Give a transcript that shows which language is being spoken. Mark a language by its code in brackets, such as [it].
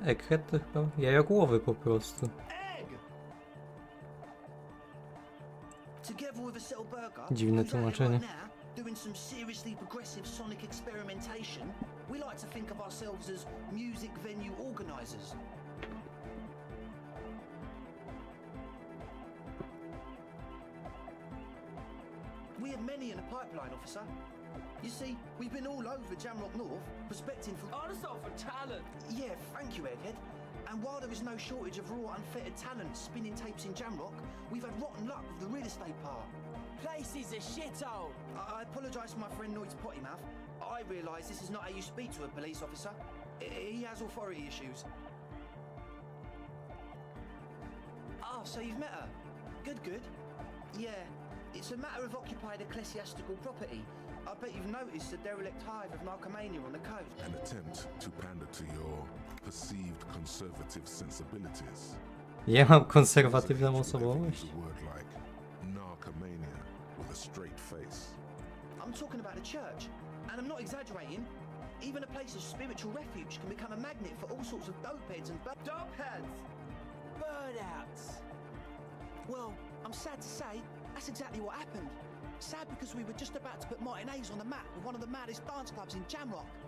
[pl] Egghead to chyba jajogłowy po prostu. [en] Egg! Together with a Settle Burger, [pl] Dziwne [en] who's out here [pl] tłumaczenie. [en] right now, doing some seriously progressive sonic experimentation, we like to think of ourselves as music venue organisers. We have many in the pipeline, officer. You see, we've been all over Jamrock North, prospecting for... Honest for talent. Yeah, thank you, Egghead. And while there is no shortage of raw, unfettered talent spinning tapes in Jamrock, we've had rotten luck with the real estate part. Place is a shithole. I apologise for my friend Noid's potty mouth. I realise this is not how you speak to a police officer. He has authority issues. Ah, so you've met her? Good, good. Yeah, it's a matter of occupied ecclesiastical property. I bet you've noticed the derelict hive of narcomania on the coast. An attempt to pander to your perceived conservative sensibilities. [pl] Ja mam konserwatywną osobowość. [en] Use a word like narcomania with a straight face. I'm talking about the church, and I'm not exaggerating. Even a place of spiritual refuge can become a magnet for all sorts of dopeheads and Dopeheads. Burnouts. Well, I'm sad to say, that's exactly what happened. Sad because we were just about to put Martinez on the map with one of the maddest dance clubs in Jamrock.